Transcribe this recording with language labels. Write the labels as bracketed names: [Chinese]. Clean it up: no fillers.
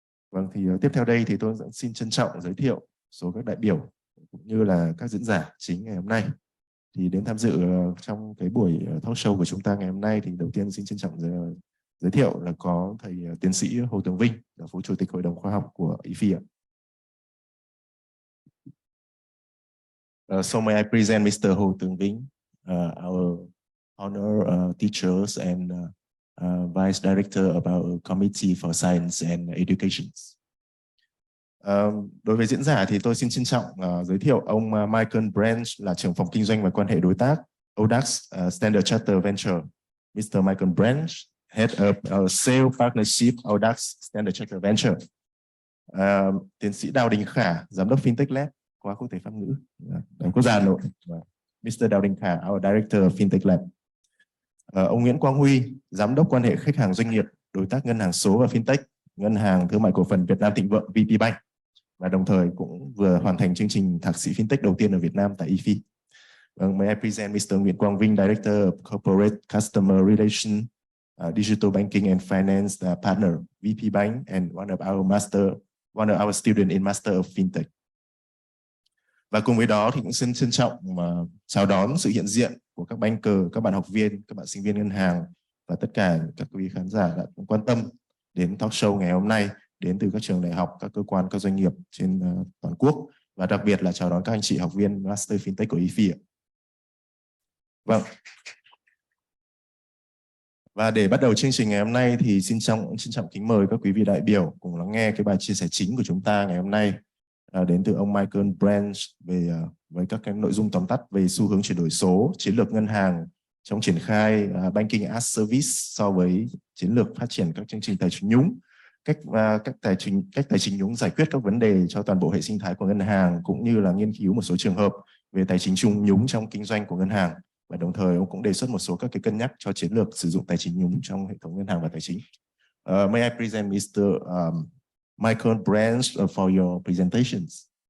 [Vietnamese] Vâng, thì tiếp theo đây thì tôi xin trân trọng giới thiệu số các đại biểu cũng như là các diễn giả chính ngày hôm nay thì đến tham dự trong cái buổi talk show của chúng ta ngày hôm nay. Thì đầu tiên xin trân trọng giới thiệu là có thầy tiến sĩ Hồ Tường Vinh, là Phó Chủ tịch Hội đồng Khoa học của IFI ạ. [English] So may I present Mr. Hồ Tường Vinh, our honor teachers and Vice Director about Committee for Science and Education. [Vietnamese] Đối với diễn giả thì tôi xin trân trọng giới thiệu ông Michael Breen, là trưởng phòng kinh doanh và quan hệ đối tác ODAX Standard Chartered Venture. Mr. [English] Michael Breen, Head of Sales Partnership ODAX Standard Chartered Venture. [Vietnamese] Tiến sĩ Đào Đình Khả, giám đốc Fintech Lab Khoa Quốc tế Pháp ngữ Đại học Quốc gia Hà Nội. Mr. Đào Đình Khả, [English] our Director of Fintech Lab. [Vietnamese] Ông Nguyễn Quang Huy, giám đốc quan hệ khách hàng doanh nghiệp, đối tác ngân hàng số và fintech, ngân hàng thương mại cổ phần Việt Nam Thịnh Vượng VP Bank, và đồng thời cũng vừa hoàn thành chương trình thạc sĩ fintech đầu tiên ở Việt Nam tại IFI. [English] May I present Mr. Nguyễn Quang Vinh, Director of Corporate Customer Relation, Digital Banking and Finance Partner, VP Bank, and one of our student in Master of Fintech. [Vietnamese] Và cùng với đó thì cũng xin trân trọng chào đón sự hiện diện của các banker, các bạn học viên, các bạn sinh viên ngân hàng và tất cả các quý khán giả đã quan tâm đến talk show ngày hôm nay, đến từ các trường đại học, các cơ quan, các doanh nghiệp trên toàn quốc, và đặc biệt là chào đón các anh chị học viên Master Fintech của IFI ạ. Vâng. Và để bắt đầu chương trình ngày hôm nay thì xin trân trọng kính mời các quý vị đại biểu cùng lắng nghe cái bài chia sẻ chính của chúng ta ngày hôm nay, đến từ ông Michael Breen với các cái nội dung tóm tắt về xu hướng chuyển đổi số, chiến lược ngân hàng trong triển khai Banking as Service so với chiến lược phát triển các chương trình tài chính nhúng, cách tài chính nhúng giải quyết các vấn đề cho toàn bộ hệ sinh thái của ngân hàng, cũng như là nghiên cứu một số trường hợp về tài chính chung nhúng trong kinh doanh của ngân hàng, và đồng thời ông cũng đề xuất một số các cái cân nhắc cho chiến lược sử dụng tài chính nhúng trong hệ thống ngân hàng và tài chính. [English] May I present Mr. Michael Breen for your presentations.